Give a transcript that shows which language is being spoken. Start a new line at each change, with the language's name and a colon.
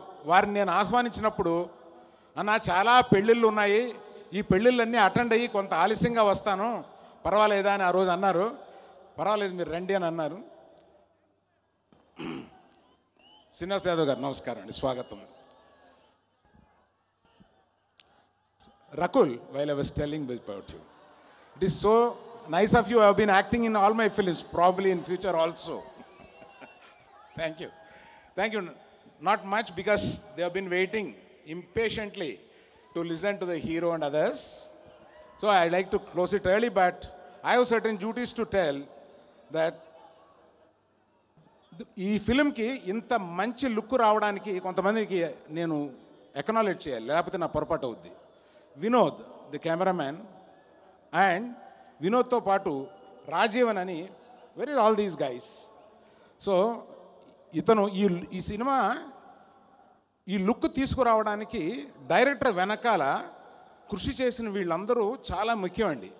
Telugu: వారిని నేను ఆహ్వానించినప్పుడు, అన్న చాలా పెళ్ళిళ్ళు ఉన్నాయి, ఈ పెళ్ళిళ్ళన్నీ అటెండ్ అయ్యి కొంత ఆలస్యంగా వస్తాను, పర్వాలేదా అని ఆ రోజు అన్నారు. పర్వాలేదు మీరు రండి అని అన్నారు. శ్రీనివాస యాదవ్ గారు నమస్కారం అండి, స్వాగతం.
English: Rakul, while I was telling about you, it is so nice of you. I have been acting in all my films, probably in future also. Thank you. Thank you. Not much because they have been waiting impatiently to listen to the hero and others. So I like to close it early, but I have certain duties to tell that
Telugu: ఈ ఫిల్మ్కి ఇంత మంచి look రావడానికి కొంతమందికి నేను acknowledge చేయాలి, లేకపోతే నా పొరపాటు అవుద్ది.
English: Vinod the cameraman, and
Telugu: వినోద్తో పాటు రాజీవన్ అని,
English: Very all these guys.
Telugu: So ఇతను ఈ సినిమా ఈ లుక్ తీసుకురావడానికి డైరెక్టర్ వెనకాల కృషి చేసిన వీళ్ళందరూ చాలా ముఖ్యం అండి.